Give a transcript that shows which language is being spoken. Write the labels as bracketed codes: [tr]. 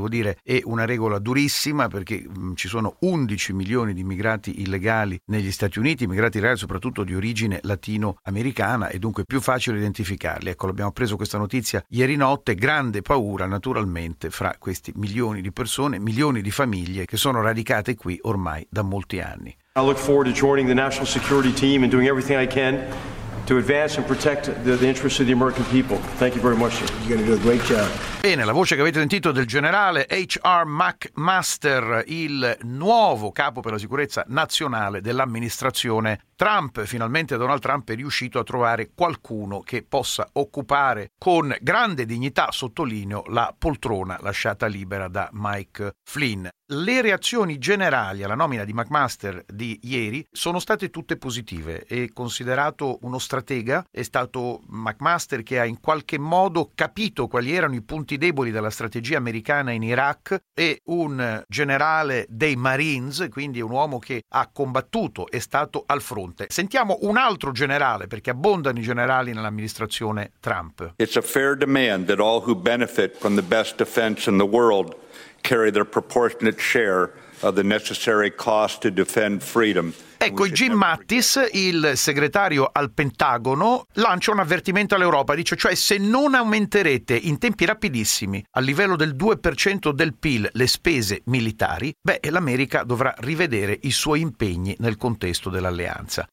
[it] Devo dire, è una regola durissima, perché ci sono 11 milioni di immigrati illegali negli Stati Uniti, immigrati illegali soprattutto di origine latinoamericana, e dunque più facile identificarli. Ecco, l'abbiamo preso questa notizia ieri notte. Grande paura naturalmente fra questi milioni di persone, milioni di famiglie che sono radicate qui ormai da molti anni. [en] I look forward to joining the national security team and doing everything I can to advance and protect the interests of the American people. Thank you very much, sir. You're going to do a great job. [it] Bene, la voce che avete sentito del generale H.R. McMaster, il nuovo capo per la sicurezza nazionale dell'amministrazione Trump. Finalmente Donald Trump è riuscito a trovare qualcuno che possa occupare con grande dignità, sottolineo, la poltrona lasciata libera da Mike Flynn. Le reazioni generali alla nomina di McMaster di ieri sono state tutte positive. È considerato uno stratega, è stato McMaster che ha in qualche modo capito quali erano i punti deboli della strategia americana in Iraq, è un generale dei Marines, quindi un uomo che ha combattuto, è stato al fronte. Sentiamo un altro generale, perché abbondano i generali nell'amministrazione Trump. [en] It's a fair demand that all who benefit from the best defense in the world carry their proportionate share of the necessary cost to defend freedom. [it] Ecco, Jim Mattis, il segretario al Pentagono, lancia un avvertimento all'Europa. Dice, cioè, se non aumenterete in tempi rapidissimi, a livello del 2% del PIL, le spese militari, beh, l'America dovrà rivedere i suoi impegni nel contesto dell'alleanza.